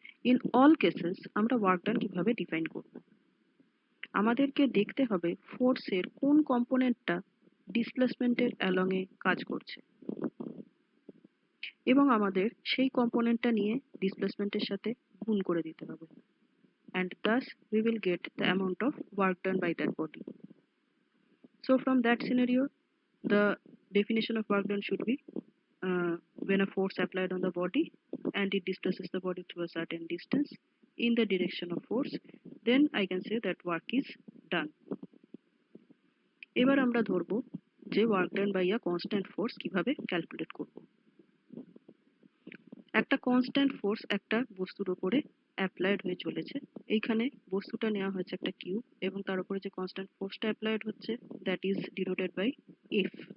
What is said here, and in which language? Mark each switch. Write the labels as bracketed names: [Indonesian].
[English] in all cases [Bangla] আমরা work done কিভাবে define করব? আমাদেরকে দেখতে হবে ফোর্সের কোন কম্পোনেন্টটা ডিসপ্লেসমেন্টের অ্যালং এ কাজ করছে, এবং আমাদের সেই কম্পোনেন্টটা নিয়ে ডিসপ্লেসমেন্টের সাথে গুণ করে দিতে হবে, [English] and thus we will get the amount of work done by that body. So from that scenario, the definition of work done should be when a force applied on the body and it displaces the body through a certain distance in the direction of force, then I can say that work is done. [Bangla] এবার আমরা ধরবো যে [English] work done by a constant force [Bangla] কিভাবে calculate করব। একটা constant force একটা বস্তুর উপরে অ্যাপ্লাইড হয়ে চলেছে। এইখানে বস্তুটা নেওয়া হয়েছে একটা কিউব, এবং তার উপরে যে কনস্ট্যান্ট ফোর্সটা অ্যাপ্লাইড হচ্ছে [English] That is denoted by F.